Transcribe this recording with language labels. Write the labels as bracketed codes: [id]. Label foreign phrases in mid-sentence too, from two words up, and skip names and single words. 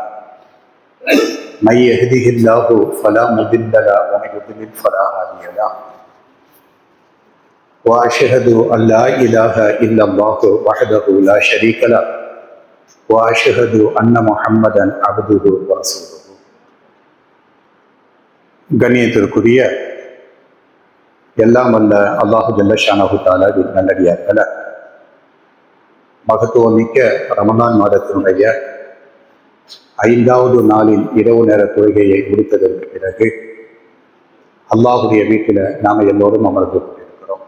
[ar] من يهده الله فلا مضل له ومن يضلل فلا هادي له. وأشهد أن لا إله إلا الله وحده لا شريك له وأشهد أن محمدا عبده ورسوله. [ta] கண்ணியத்திற்குரிய எல்லாம் வல்ல [ar] الله جل شأنه تعالى [ta] நல்லடியார்களே, மகத்துவமிக்க ரமலான் மாதத்தினுடைய 5வது நாளின் இரவு நேர தொழுகையை முடித்ததற்கு பிறகு அல்லாஹுடைய வீட்டில் நாம் எல்லோரும் அமர்ந்து கொண்டிருக்கிறோம்.